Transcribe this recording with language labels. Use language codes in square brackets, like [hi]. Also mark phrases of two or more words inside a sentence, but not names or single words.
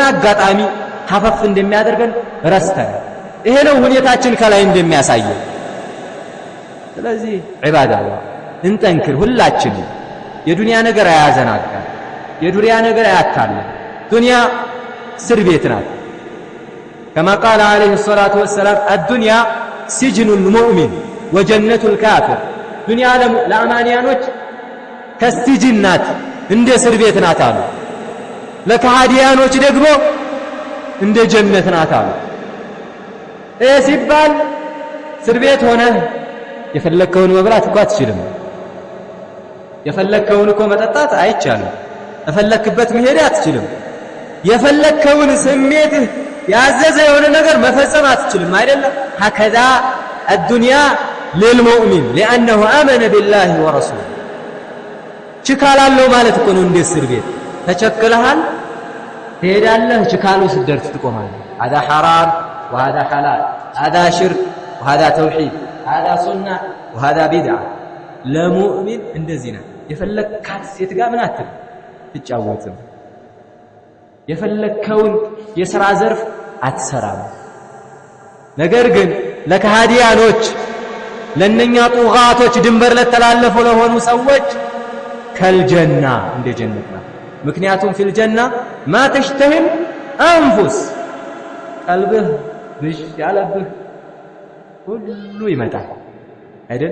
[am] አጋጣሚ ሀፈፍ እንደሚያደርገን ረስተን ይሄ ነው ሁኔታችን ከላይ እንደሚያሳየው። ስለዚህ ዒባዳላህ እንጠንክር ሁላችን። የዱንያ ነገር አያዘናጋን፣ የዱንያ ነገር አያታለን። ዱንያ እስር ቤት ናት። [ar] كما قال عليه الصلاة والسلام الدنيا سجن المؤمن وجنة الكافر. [am] ዱንያ ለአማንያኖች ከስጅን ናት፣ እንደ እስር ቤት ናት አሉ። ለከሃዲያኖች ደግሞ እንደ ጀነት ናት አሉ። ይህ ሲባል እስር ቤት ሆነህ የፈለከውን መብላት እኮ አትችልም። የፈለከውን እኮ መጠጣት አይቻልም። የፈለክበት መሄድ አትችልም። የፈለከውን ስሜትህ ያዘዘ የሆነ ነገር መፈጸም አትችልም አይደለም። [ar] هكذا الدنيا للمؤمن لأنه آمن بالله ورسوله [am] ችካላለው ማለት እኮ ነው። እንደ እስር ቤት ተቸክለሃል፣ ትሄዳለህ፣ ችካሉ ስትደርስ ትቆማለህ። [ar] هذا حرام وهذا حلال هذا شرك وهذا توحيد هذا سنة وهذا بدعة. [am] ለሙእሚን እንደዚህ ነው። የፈለካት ሴት ጋር ምን አትል ትጫወትም፣ የፈለከውን የሥራ ዘርፍ አትሰራም። ነገር ግን ለከሃዲያኖች ለነኛ ጡጋቶች ድንበር ለተላለፉ ለሆኑ ሰዎች ከልጀና እንደ ጀነት ነው። ምክንያቱም [ar] في الجنة ما تشتهيه الأنفس [am] ቀልብህ ብሽ ያለብህ ሁሉ ይመጣል አይደል?